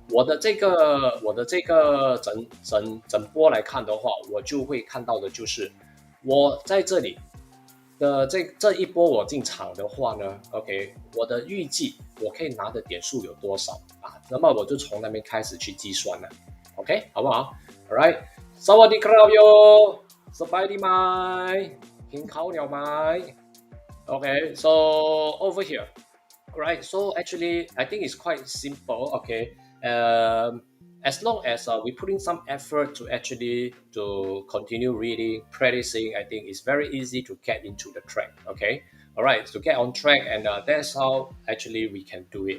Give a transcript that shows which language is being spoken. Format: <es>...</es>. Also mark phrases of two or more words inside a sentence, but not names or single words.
<zh>我的这个整波来看的话，我就会看到的就是我在这里的这一波我进场的话呢，OK，我的预计我可以拿的点数有多少那么我就从那边开始去计算了，OK，好不好 ？Alright，</zh> <th>สวัสดีครับโยสบายดีไหมกินข้าวเหนียวไหม</th> <en>Okay, so over here, right? So actually, I think it's quite simple. Okay, as long as we put in some effort to actually to continue reading, practicing, I think it's very easy to get into the track. Okay, all right, to get on track, and that's how actually we can do it.</en>